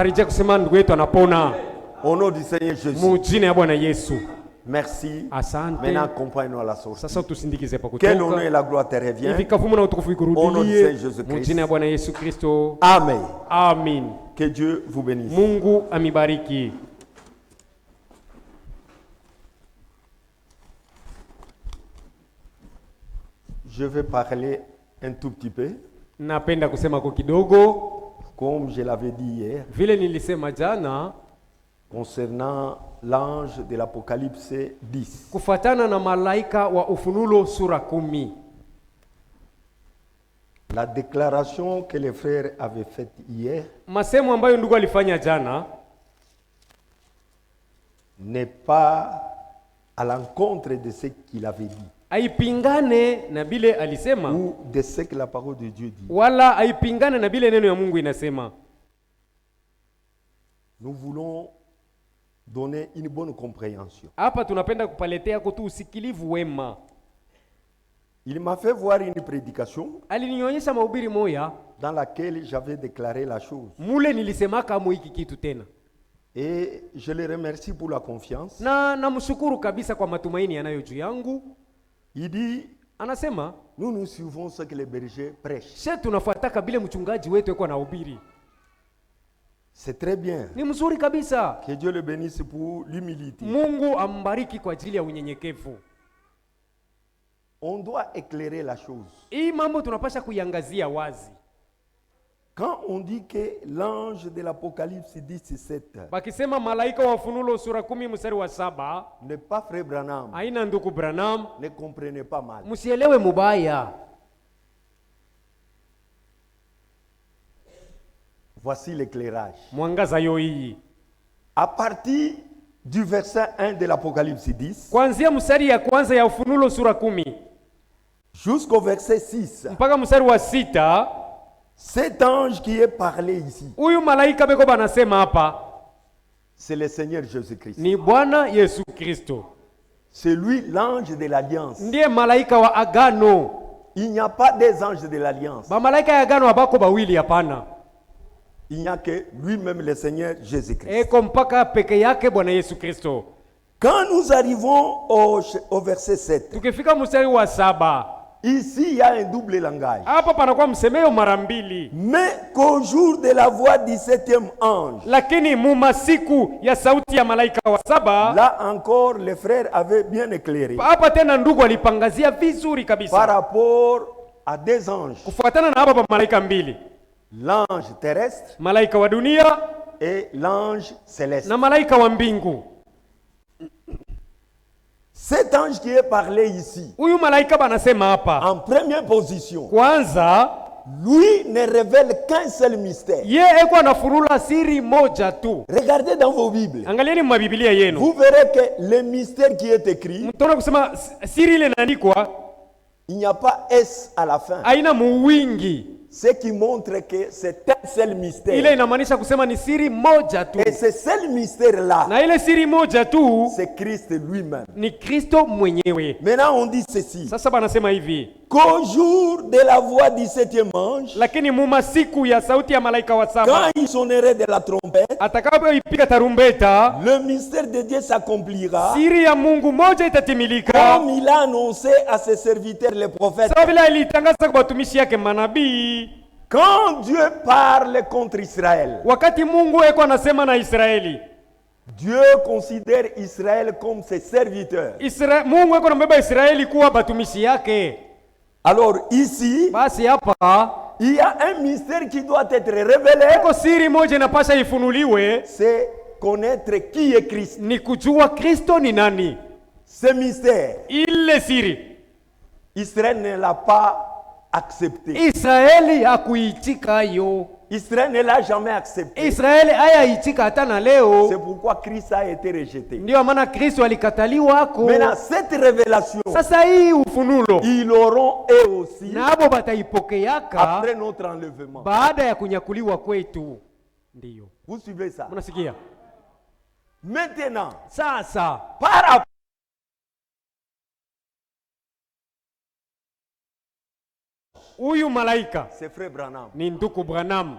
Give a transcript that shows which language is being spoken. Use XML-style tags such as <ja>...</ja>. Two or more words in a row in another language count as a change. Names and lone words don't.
<fr>Au nom du Seigneur Jésus. Merci. Maintenant, accompagne-nous à la source. Que l'honneur et la gloire te reviennent. Au nom du Seigneur Jésus-Christ. Amen. Amen. Que Dieu vous bénisse.</fr> <sw>Mungu amibariki.</sw> <fr>Je vais parler un tout petit peu.</fr> <sw>Napenda kusema kwa kidogo.</sw> <fr>Comme je l'avais dit hier.</fr> <sw>Vile nilisema jana.</sw> <fr>Concernant l'ange de l'Apocalypse 10.</fr> <sw>Kufatana na malaika wa Ufunuo sura 10.</sw> <fr>La déclaration que les frères avaient faite hier.</fr> <sw>Masemo ambayo ndugu alifanya jana</sw> <fr>n'est pas à l'encontre de ce qu'il avait dit.</fr> <sw>Haipingane na bile alisema</sw> <fr>ou de ce que la parole de Dieu dit.</fr> <sw>Wala haipingane na bile neno ya Mungu inasema.</sw> <fr>Nous voulons donner une bonne compréhension.</fr> <sw>Hapa tunapenda kupaletea kutu usikilivu wema.</sw> <fr>Il m'a fait voir une prédication</fr> <sw>alinionyesha mahubiri moya</sw> <fr>dans laquelle j'avais déclaré la chose.</fr> <sw>Mule nilisemaka hiki kitu tena.</sw> <fr>Et je le remercie pour la confiance.</fr> <sw>Na namshukuru kabisa kwa matumaini yanayo juu yangu.</sw> <fr>Il dit,</fr> <sw>anasema,</sw> <fr>nous suivons ce que les bergers prêchent.</fr> <sw>Sisi tunafuata bile mchungaji wetu yuko anahubiri.</sw> <fr>C'est très bien.</fr> <sw>Ni mzuri kabisa.</sw> <fr>Que Dieu le bénisse pour l'humilité.</fr> <sw>Mungu ambariki kwa ajili ya unyenyekevu.</sw> <fr>On doit éclairer la chose.</fr> <sw>Hii mambo tunapasha kuiangazia wazi.</sw> <fr>Quand on dit que l'ange de l'Apocalypse 17</fr> <sw>Bakisema malaika wa Ufunuo sura 10 mstari wa 7,</sw> <fr>n'est pas frère Branham,</fr> <sw>haina ndugu Branham,</sw> <fr>ne comprenez pas mal.</fr> <sw>msielewe mubaya.</sw> <fr>Voici l'éclairage.</fr> <sw>Mwangaza yo hii.</sw> <fr>À partir du verset 1 de l'Apocalypse 10</fr> <sw>Kuanzia mstari ya kwanza ya Ufunuo sura 10</sw> <fr>jusqu'au verset 6,</fr> <sw>mpaka mstari wa 6,</sw> <fr>cet ange qui est parlé ici,</fr> <sw>huyu malaika beko banasema hapa</sw> <fr>c'est le Seigneur Jésus-Christ.</fr> <sw>ni Bwana Yesu Kristo.</sw> <fr>C'est lui l'ange de l'alliance.</fr> <sw>Ndiye malaika wa agano.</sw> <fr>Il n'y a pas des anges de l'alliance.</fr> <sw>Ba malaika ya agano abako bawili hapana.</sw> <fr>Il n'y a que lui-même le Seigneur Jésus-Christ.</fr> <sw>Eko mpaka peke yake Bwana Yesu Kristo.</sw> <fr>Quand nous arrivons au verset 7,</fr> <sw>Tukifika mstari wa 7,</sw> <fr>ici il y a un double langage.</fr> <sw>hapa panakuwa msemeo mara mbili.</sw> <fr>Mais qu'au jour de la voix du 7e ange,</fr> <sw>Lakini mumasiku ya sauti ya malaika wa 7,</sw> <fr>là encore les frères avaient bien éclairé</fr> <sw>hapa tena ndugu alipangazia vizuri</sw> <fr>par</fr> <sw>kabisa.</sw> <fr>rapport à deux anges,</fr> <sw>Kufuatana na hapa pa malaika mbili,</sw> <fr>l'ange terrestre</fr> <sw>malaika wa dunia</sw> <fr>et l'ange céleste.</fr> <sw>na malaika wa mbingu.</sw> <fr>Cet ange qui est parlé ici,</fr> <sw>Huyu malaika banasema hapa,</sw> <fr>en première position,</fr> <sw>kwanza</sw> <fr>lui ne révèle qu'un seul mystère.</fr> <sw>ye eko anafunula siri moja tu.</sw> <fr>Regardez dans vos Bibles.</fr> <sw>Angalieni mwa Biblia yenu,</sw> <fr>Vous verrez que le mystère qui est écrit,</fr> <sw>mtaona kusema siri ile inaandikwa</sw> <fr>il n'y a pas S à la fin.</fr> <sw>haina muwingi.</sw> <fr>Ce qui montre que c'est un seul mystère.</fr> <sw>Ile inamaanisha kusema ni siri moja tu,</sw> <fr>Et ce seul mystère-là,</fr> <sw>na ile siri moja tu</sw> <fr>c'est Christ lui-même.</fr> <sw>ni Kristo mwenyewe.</sw> <fr>Maintenant, on dit ceci.</fr> <sw>Sasa banasema hivi,</sw> <fr>Qu'au jour de la voix du 7e ange,</fr> <sw>lakini mumasiku ya sauti ya malaika wa 7</sw> <fr>quand il sonnerait de la trompette,</fr> <sw>atakapoipiga tarumbeta,</sw> <fr>le mystère de Dieu s'accomplira</fr> <sw>siri ya Mungu moja itatimilika,</sw> <fr>comme il a annoncé à ses serviteurs les prophètes.</fr> <sw>sawa vile alitangaza kwa watumishi yake manabii.</sw> <fr>Quand Dieu parle contre Israël,</fr> <sw>Wakati Mungu eko anasema na Israeli,</sw> <fr>Dieu considère Israël comme ses serviteurs.</fr> <sw>Mungu eko anambeba Israeli kuwa batumishi yake.</sw> <fr>Alors ici,</fr> <sw>Basi hapa</sw> <fr>il y a un mystère qui doit être révélé,</fr> <sw>eko siri moja inapasha ifunuliwe,</sw> <fr>c'est connaître qui est Christ.</fr> <sw>ni kujua Kristo ni nani.</sw> <fr>Ce mystère,</fr> <sw>Ile siri</sw> <fr>Israël ne l'a pas accepté.</fr> <sw>Israeli hakuitika yo.</sw> <fr>Israël ne l'a jamais accepté.</fr> <sw>Israeli hayaitika hata na</sw> <fr>C'est</fr> <sw>leo.</sw> <fr>pourquoi Christ a été rejeté.</fr> <sw>Ndio maana Kristo alikataliwa hako.</sw> <fr>Maintenant, cette révélation,</fr> <sw>Sasa hii ufunulo</sw> <fr>ils l'auront eux aussi</fr> <sw>nabo bataipokeaka</sw> <fr>après notre enlèvement.</fr> <sw>baada ya kunyakuliwa kwetu. Ndiyo,</sw> <fr>Vous suivez ça?</fr> <sw>mnasikia?</sw> <fr>Maintenant,</fr> <sw>Sasa</sw> <fr>par rapport</fr> <sw>huyu malaika</sw> <fr>c'est frère Branham,</fr> <sw>ni ndugu Branham,</sw>